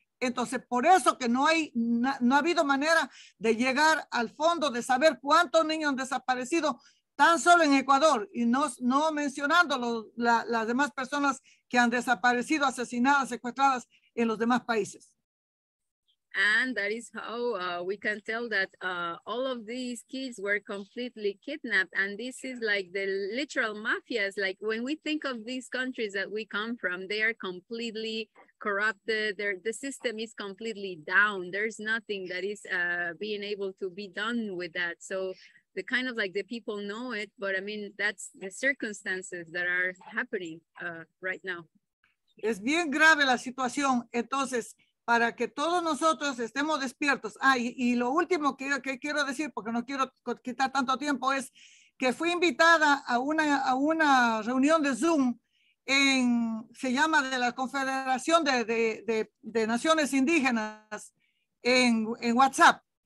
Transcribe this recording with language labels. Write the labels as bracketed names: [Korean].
[Spanish] Entonces, por eso que no ha habido manera de llegar al fondo, de saber cuántos niños han desaparecido tan solo en Ecuador y no mencionando las demás personas que han desaparecido, asesinadas, secuestradas en los demás países. [English] And that is how we can tell that all of these kids were completely kidnapped. And this is like the literal mafias. Like when we think of these countries that we come from, they are completely corrupted. The system is completely down. There's nothing that is being able to be done with that. So the kind of like the people know it, but I mean, that's the circumstances that are happening right now. [Spanish] Es bien grave la situación. Entonces, para que todos nosotros estemos despiertos. Y lo último que quiero decir, porque no quiero quitar tanto tiempo, es que fui invitada a una reunión de Zoom se llama de la Confederación de Naciones Indígenas en WhatsApp.